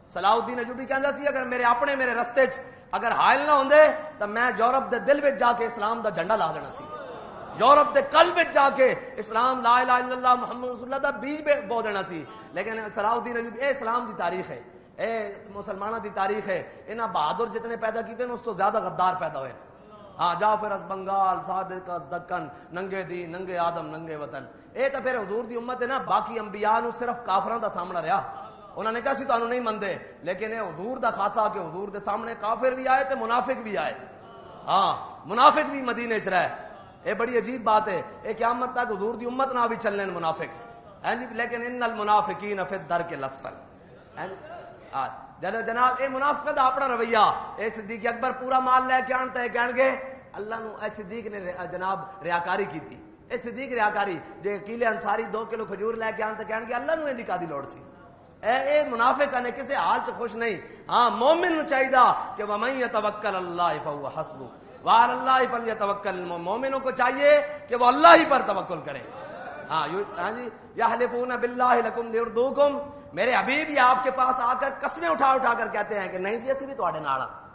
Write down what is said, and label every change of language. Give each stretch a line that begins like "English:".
Punjabi: صلاح الدین ایوبی کہندا سی اگر میرے اپنے میرے رستے چ اگر حائل نہ ہوندے تو میں یورپ دے دل وچ جا کے اسلام دا جھنڈا لا دینا سی، یورپ دے قلب وچ جا کے اسلام
Arabic: لا الہ الا اللہ محمد رسول اللہ
Punjabi: دا بیج بو دینا سی. لیکن صلاح الدین ایوبی اے اسلام دی تاریخ ہے، اے مسلمانوں دی تاریخ ہے. انہاں بہادر جتنے پیدا کیتے ہیں اس تو زیادہ غدار پیدا ہوئے. ہاں
Persian: جعفر از بنگال، صادق از دکن، ننگے دین ننگے آدم ننگے وطن.
Punjabi: اے تو پھر حضور دی امت ہے نا. باقی انبیاء نو صرف کافراں دا سامنا رہا، انہوں نے کہا سی تانوں نہیں مندے، لیکن اے حضور دا خاصا کہ حضور دے سامنے کافر بھی آئے تے منافق بھی آئے. ہاں منافق بھی مدینے چ رہے. اے بڑی عجیب بات ہے. اے قیامت تک حضور دی امت نہ بھی چلنے منافق ہیں جی.
Arabic: لیکن ان المنافقین فی الدرک الاسفل.
Punjabi: جناب اے منافقت دا اپنا رویہ. اے صدیق اکبر پورا مال لے کے آن تے کہن گے اللہ نو اے صدیق نے جناب ریاکاری کی تھی. اے صدیق ریاکاری جے قیلے انصاری 2 کلو کھجور لے کے آن تے کہن گے اللہ نو ایندی کادی لوڑ سی. اے منافق نے کسے حال چ خوش نہیں. ہاں مومن نو چاہیدا کہ
Arabic: ومن یتوکل اللہ فهو حسبہ وعلی اللہ فلیتوکل.
Urdu: مومنوں کو چاہیے کہ وہ اللہ ہی پر توکل کریں. ہاں جی
Arabic: یحلفون باللہ لکم لیردوکم.
Urdu: میرے حبیب یہ آپ کے پاس آ کر قسمیں اٹھا اٹھا کر کہتے ہیں کہ نہیں جی
Punjabi: اسی بھی تواڈے نال ہاں.